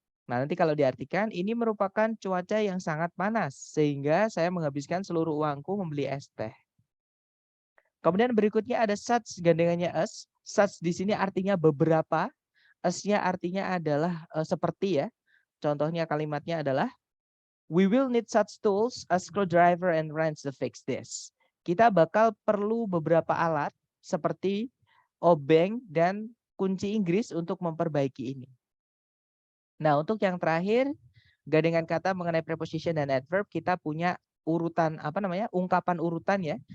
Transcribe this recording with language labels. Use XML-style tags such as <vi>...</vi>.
<id>Nah, nanti kalau diartikan, ini merupakan cuaca yang sangat panas, sehingga saya menghabiskan seluruh uangku membeli es teh. Kemudian berikutnya ada such, gandengannya as. Such di sini artinya beberapa, as-nya artinya adalah seperti ya. Contohnya kalimatnya adalah,</id> <en>we will need such tools as screwdriver and wrench to fix this.</en> <id>Kita bakal perlu beberapa alat seperti obeng dan kunci Inggris untuk memperbaiki ini. Nah, untuk yang terakhir, gandengan kata mengenai preposition dan adverb, kita punya urutan ungkapan urutan ya.</id>